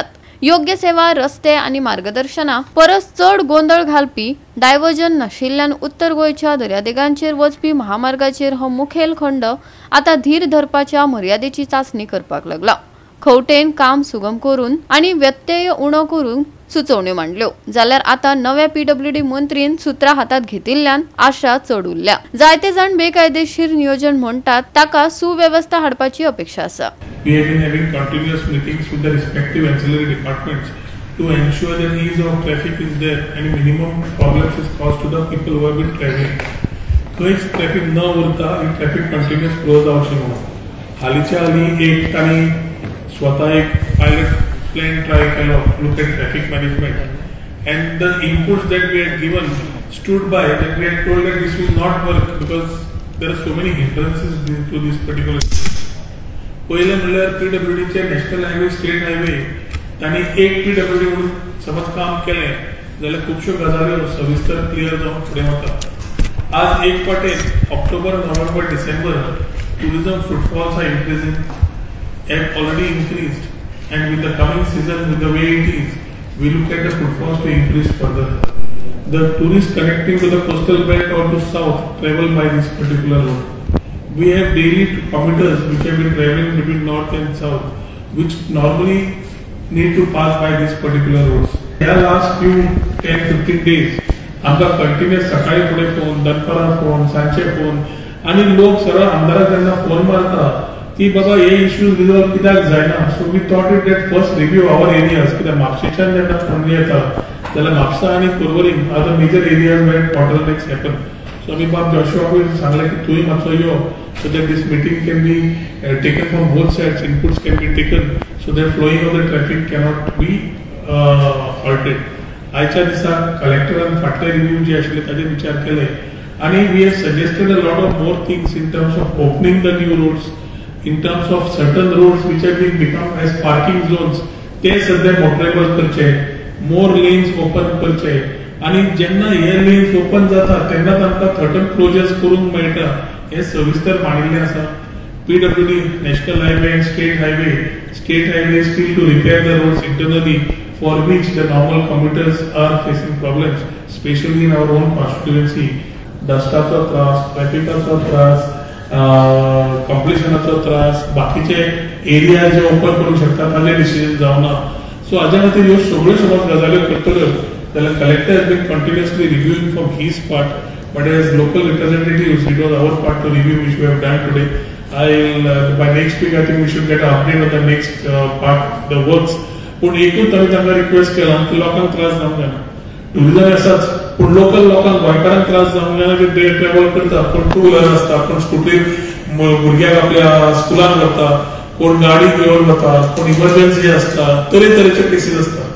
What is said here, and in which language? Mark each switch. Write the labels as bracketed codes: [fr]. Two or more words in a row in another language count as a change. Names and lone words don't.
[kok] योग्य सेवा, रस्ते आनी मार्गदर्शना परस चड गोंधळ घालपी डायव्हर्जन नाशिल्ल्यान उत्तर गोंयच्या दर्यादेगांचेर वचपी महामार्गाचेर हो मुखेल खंड आता धीर धरपाच्या मर्यादेची चाचणी करपाक लागला। खंवटेन काम सुगम करून आनी व्यत्यय उणो करून सुचोवण्यो मांडल्यो, जाल्यार आता नव्या पीडब्ल्यूडी मंत्रीन सुत्रां हातात घेतिल्ल्यान आशा चड उरल्या। जायते जाण बेकायदेशीर नियोजन म्हणटात ताका सुवेवस्था हाडपाची अपेक्षा आसा। [en] We have been having continuous meetings with the respective ancillary departments to ensure that ease of traffic is there and minimum problems is caused to the people who have been traveling. [kok] खंयच ट्रॅफिक न उरता ही [en] traffic continuous flow [kok] जावची म्हणून हालींच्या हालीं एक तांणी स्वता एक [en] pilot plan try [kok] केलो, [en] look at traffic management, and the inputs that we had given stood by that we had told that this will not work because there are so many hindrances to this particular. [kok] पहिले म्हणल्यार पीडब्ल्यूडीचे [en] national highway, state highway [kok] तांणी एक पीडब्ल्यूडी म्हणून समज काम केलें जाल्यार खुबश्यो गजाल्यो सविस्तर क्लियर जावन फुडें वतात। आज एक पाटेन [en] October, November, December tourism footfalls are increasing, have already increased, and with the coming season, with the way it is, we look at the footfalls to increase further. The tourists connecting to the coastal belt or to south travel by this particular road. We have daily commuters which have been traveling between north and south, which normally need to pass by these particular roads. In the last few 10-15 days, [kok] आमकां कंटिन्युअस सकाळी फुडें फोन, दनपारां फोन, सांचे फोन आनी लोक सरळ आमदाराक जेन्ना फोन मारता की बाबा हे [en] issues resolve [kok] कित्याक जायना, [en] so we thought it that first review our areas, [kok] कित्याक म्हापशेच्यान जेन्ना फोन येता जाल्यार म्हापसा आनी पर्वरी [en] are the major areas where bottlenecks happen. [kok] सो आमी बाब जोशुआकूय सांगलें की तुंय मातसो यो [en] so that this meeting can be taken from both sides, inputs can be taken so that flowing of the traffic cannot be halted. [kok] आयच्या दिसाक कलेक्टरान फाटले रिव्यू जे आशिल्ले ताजेर विचार केले आनी [en] we have suggested a lot of more things in terms of opening the new roads, in terms of certain roads which have been become as parking zones, [kok] ते सध्या मोटरेबल करचे, [en] more lanes open [kok] करचे आणि जेन्ना हे [en] lanes open [kok] जाता तेन्ना तांकां [en] certain closures [kok] करूंक मेळटा हे सविस्तर मांडिल्ले आसा। [en] पीडब्ल्यूडी, National Highway and state highway still to repair the roads internally for which the normal commuters are facing problems, especially in our own constituency. [kok] डस्टाचो त्रास, ट्रॅफिकाचो त्रास, कॉम्प्लिशनाचो त्रास, बाकीचे एरिया जे ओपन करूंक शकता ताजे डिसिजन जावना। सो हाज्या खातीर ह्यो सगळ्यो समज गजाल्यो करतल्यो जाल्यार [en] collector has been continuously reviewing from his part, but as local representatives it was our part to review which we have done today. by next week I think we should get an update on the next part of the works. [kok] पूण एकूच आमी तांकां रिक्वेस्ट केला की लोकांक त्रास जावंक जायना, टुरिझम आसाच पूण लोकल लोकांक गोंयकारांक त्रास जावंक जायना, की ते ट्रॅव्हल करता कोण [en] two wheeler [kok] आसता, कोण स्कुटीर भुरग्याक आपल्या स्कुलान वता, कोण गाडी घेवन वता, कोण इमर्जन्सी आसता, तरेतरेचे केसीस आसता.